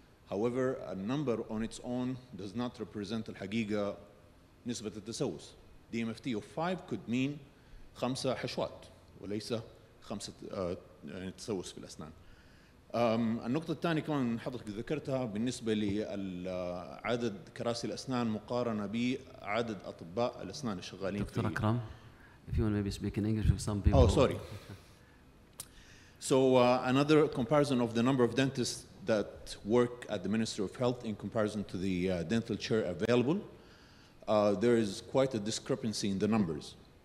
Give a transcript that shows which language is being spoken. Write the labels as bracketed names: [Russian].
[English] However, a number on its own does not represent [Arabic] الحقيقة نسبة التسوس. [English] DMFT of 5 could mean 5 [Arabic] حشوات وليس 5 تسوس في الأسنان. النقطة الثانية كمان حضرتك ذكرتها بالنسبة لعدد كراسي الأسنان مقارنة بعدد أطباء الأسنان الشغالين في. [English] Doctor أكرم, if you want maybe speak in English with some people. Oh, sorry. So another comparison of the number of dentists that work at the Ministry of Health in comparison to the dental chair available, there is quite a discrepancy in the numbers.